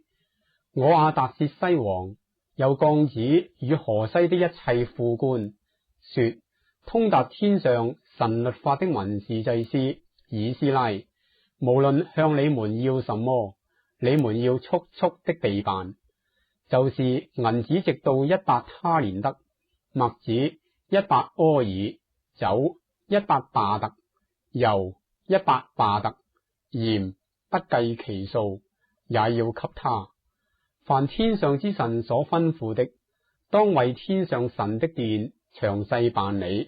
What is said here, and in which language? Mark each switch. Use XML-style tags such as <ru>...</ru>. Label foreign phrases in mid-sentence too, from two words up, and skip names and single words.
<zh>我亞達薛西王又降旨與河西的一切副官說：通達天上神律法的文士祭司以斯拉，無論向你們要什麼，你們要速速的備辦，就是銀子直到100他連得，麥子100柯爾，酒100罷特，油100罷特，鹽不計其數，也要給他。凡天上之神所吩咐的， 當為天上神的殿詳細辦理。</zh>